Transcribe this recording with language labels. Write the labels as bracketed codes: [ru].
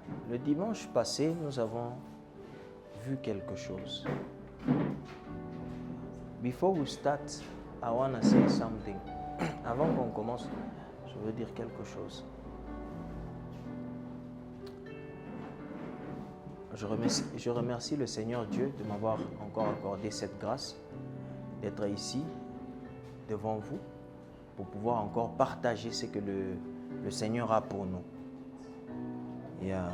[fr] Le dimanche passé, nous avons vu quelque chose. [en] Before we start, I want to say something. [fr] Avant qu'on commence, je veux dire quelque chose. Je remercie le Seigneur Dieu de m'avoir encore accordé cette grâce d'être ici devant vous pour pouvoir encore partager ce que le Seigneur a pour nous.